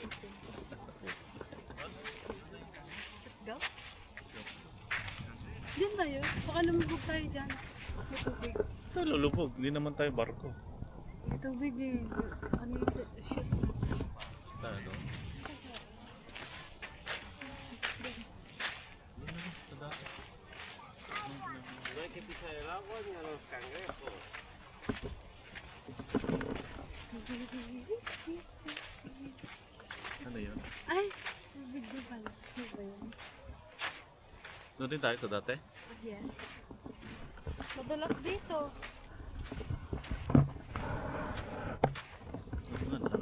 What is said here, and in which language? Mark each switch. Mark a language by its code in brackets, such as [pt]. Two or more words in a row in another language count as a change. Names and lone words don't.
[en] Let's go. [tl] Diyan ba yun? Baka lumubog tayo dyan. May tubig. Ito lulubog, hindi naman tayo barko. May tubig eh. Ano yung shoes natin? Tayo doon. [es] No hay que pisar el agua ni a los cangrejos. [tl] Ano yun? Ay! May video pala. Ano ba yun? Doon din tayo sa dati? Yes. Madalas dito. Ano nga lang.